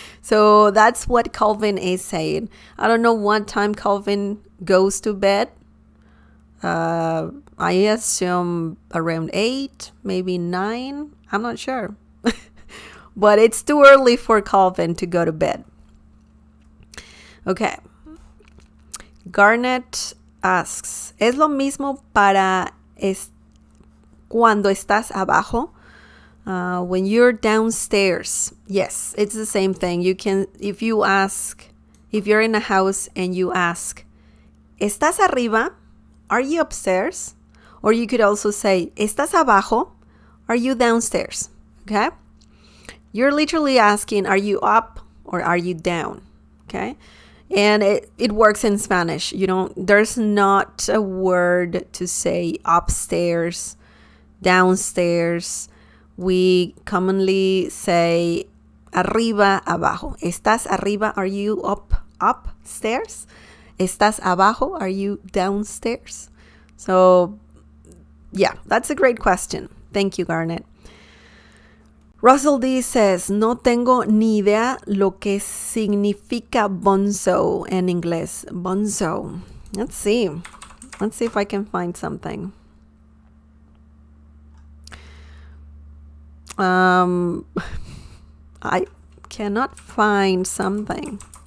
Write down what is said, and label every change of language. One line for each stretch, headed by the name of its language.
English: So, that's what Calvin is saying. I don't know what time Calvin goes to bed. I assume around 8, maybe 9. I'm not sure. But it's too early for Calvin to go to bed. Okay. Garnet asks,
Spanish: ¿es lo mismo para cuando estás abajo?
English: When you're downstairs. Yes, it's the same thing. You can, if you're in a house and you ask,
Spanish: ¿estás arriba?
English: Are you upstairs? Or you could also say,
Spanish: ¿estás abajo?
English: Are you downstairs? Okay? You're literally asking, are you up or are you down? Okay? And it works in Spanish. There's not a word to say upstairs, downstairs. We commonly say
Spanish: arriba, abajo. ¿Estás arriba?
English: Are you upstairs?
Spanish: ¿Estás abajo?
English: Are you downstairs? So, yeah, that's a great question. Thank you, Garnet. Russell D says,
Spanish: no tengo ni idea lo que significa bonzo en inglés.
English: Bonzo. Let's see if I can find something. I cannot find something.